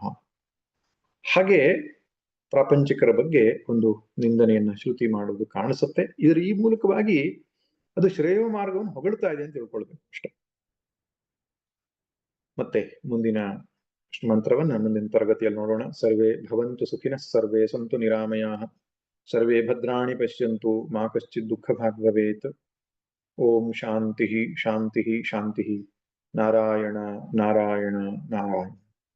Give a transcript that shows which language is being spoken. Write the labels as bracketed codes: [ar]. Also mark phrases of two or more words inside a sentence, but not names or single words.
[kn] ಹಾಗೆ ಪ್ರಾಪಂಚಿಕರ ಬಗ್ಗೆ ಒಂದು ನಿಂದನೆಯನ್ನ ಶ್ರುತಿ ಮಾಡುವುದು ಕಾಣಿಸುತ್ತೆ. ಈ ಮೂಲಕವಾಗಿ ಅದು ಶ್ರೇಯ ಮಾರ್ಗವನ್ನು ಹೊಗಳ್ತಾ ಇದೆ ಅಂತ ತಿಳ್ಕೊಳ್ಬೇಕು ಅಷ್ಟೆ. ಮತ್ತೆ ಮುಂದಿನ ಮಂತ್ರವನ್ನ ಮುಂದಿನ ತರಗತಿಯಲ್ಲಿ ನೋಡೋಣ. [sa] ಸರ್ವೇ ಭವಂತು ಸುಖಿನಃ, ಸರ್ವೇ ಸಂತು ನಿರಾಮಯಾಃ, ಸರ್ವೇ ಭದ್ರಾಣಿ ಪಶ್ಯಂತು, ಮಾ ಕಶ್ಚಿತ್ ದುಃಖ ಭಾಗ್ ಭವೇತ್. ಓಂ ಶಾಂತಿ ಶಾಂತಿ ಶಾಂತಿ. ನಾರಾಯಣ ನಾರಾಯಣ ನಾರಾಯಣ.